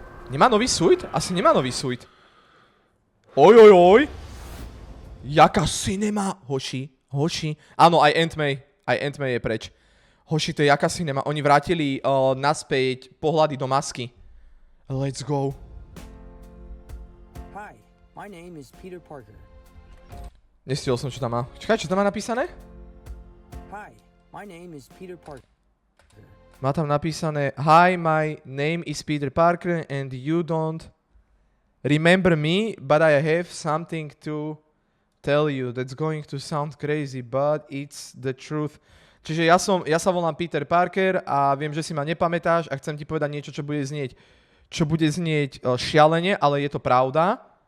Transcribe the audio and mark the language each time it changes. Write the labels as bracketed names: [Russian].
[Slovak] Nemá nový suit? Asi nemá nový suit. Oj. Jaká cinema, hoši. Áno, aj Ant-May je preč. Hoši, to je jaká cinema. Oni vrátili naspäť pohľady do masky. [English] Let's go. Hi, my name is Peter Parker. [Slovak] Nestihol som, čo tam má. Čakaj, čo tam má napísané? [English] Hi, my name is Peter Parker. [Slovak] Má tam napísané [English] Hi, my name is Peter Parker and you don't remember me, but I have something to tell you. That's going to sound crazy, but it's the truth. [Slovak] Čiže ja sa volám Peter Parker a viem, že si ma nepamätáš a chcem ti povedať niečo, čo bude znieť šialene, ale je to pravda.